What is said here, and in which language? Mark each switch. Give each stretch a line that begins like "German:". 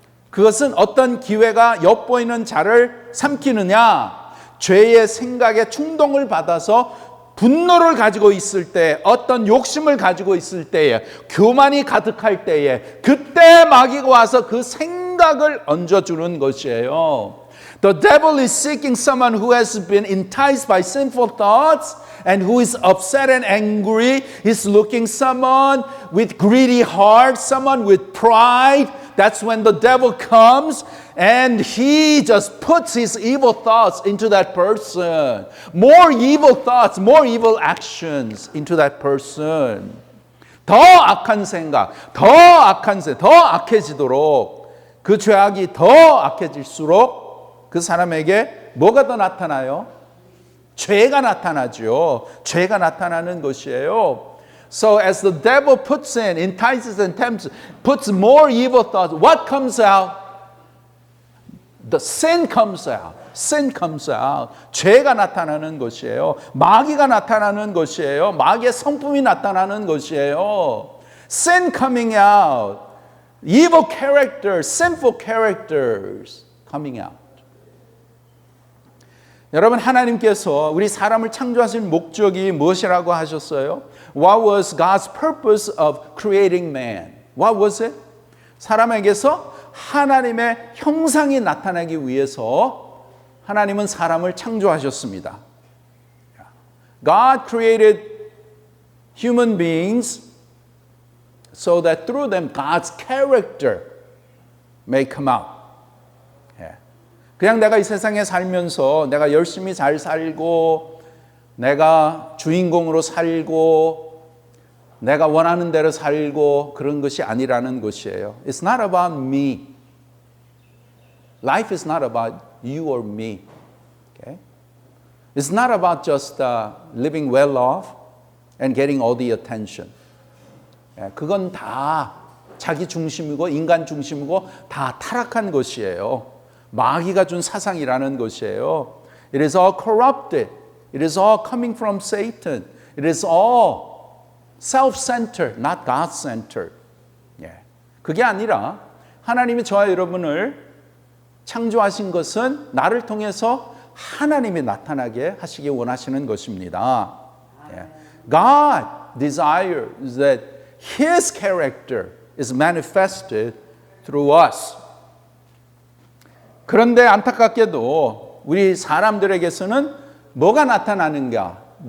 Korean: 그것은 어떤 기회가 엿보이는 자를 삼키느냐? 죄의 생각에 충동을 받아서 분노를 가지고 있을 때, 어떤 욕심을 가지고 있을 때에, 교만이 가득할 때에, 그때 마귀가 와서 그 생각을 얹어주는 것이에요.
English: The devil is seeking someone who has been enticed by sinful thoughts and who is upset and angry. He's looking someone with greedy heart, someone with pride. That's when the devil comes and he just puts his evil thoughts into that person. More evil thoughts, more evil actions into that person.
Korean: 더 악한 생각, 더 악해지도록 그 죄악이 더 악해질수록 그 사람에게 뭐가 더 나타나요? 죄가 나타나죠. 죄가 나타나는 것이에요.
English: So as the devil puts in, entices and tempts, puts more evil thoughts, what comes out? The sin comes out. Sin comes out.
Korean: 죄가 나타나는 것이에요. 마귀가 나타나는 것이에요. 마귀의 성품이 나타나는 것이에요.
English: Sin coming out. Evil characters, sinful characters coming out.
Korean: 여러분, 하나님께서 우리 사람을 창조하신 목적이 무엇이라고 하셨어요?
English: What was God's purpose of creating man? What was it?
Korean: 사람에게서 하나님의 형상이 나타나기 위해서 하나님은 사람을 창조하셨습니다.
English: God created human beings so that through them God's character may come out.
Korean: 그냥 내가 이 세상에 살면서 내가 열심히 잘 살고 내가 주인공으로 살고 내가 원하는 대로 살고 그런 것이 아니라는 것이에요.
English: It's not about me. Life is not about you or me. Okay? It's not about just living well off and getting all the attention.
Korean: 그건 다 자기 중심이고 인간 중심이고 다 타락한 것이에요. 마귀가 준 사상이라는 것이에요.
English: It is all corrupted. It is all coming from Satan. It is all self-centered, not God-centered.
Korean: 그게 아니라 하나님이 저와 여러분을 창조하신 것은 나를 통해서 하나님이 나타나게 하시기 원하시는 것입니다.
English: God desires that His character is manifested through us.
Korean: 그런데 안타깝게도 우리 사람들에게서는 뭐가 나타나는가?